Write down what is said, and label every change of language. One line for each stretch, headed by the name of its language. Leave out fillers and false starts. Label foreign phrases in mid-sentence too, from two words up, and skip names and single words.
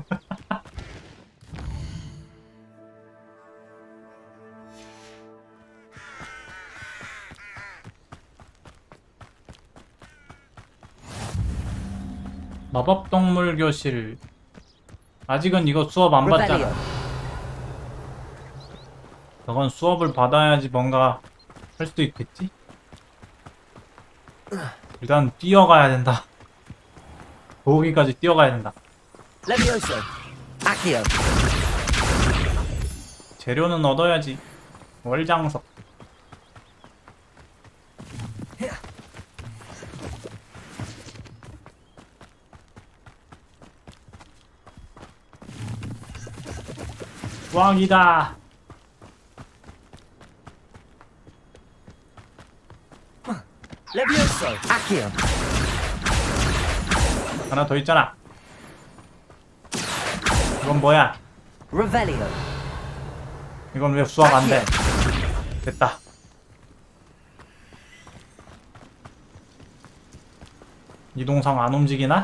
Korean: 마법동물 교실. 아직은 이거 수업 안 받잖아. 저건 수업을 받아야지 뭔가 할 수도 있겠지? 일단 뛰어가야 된다. 거기까지 뛰어가야 된다.
Latin: Levioso. Accio.
Korean: 재료는 얻어야지. 월장석. 왕이다.
Latin: Levioso. Accio.
Korean: 하나 더 있잖아. 이건 뭐야?
Latin: Revelio.
Korean: 이건 왜 수학 안 돼? 됐다. 이동상 안 움직이나?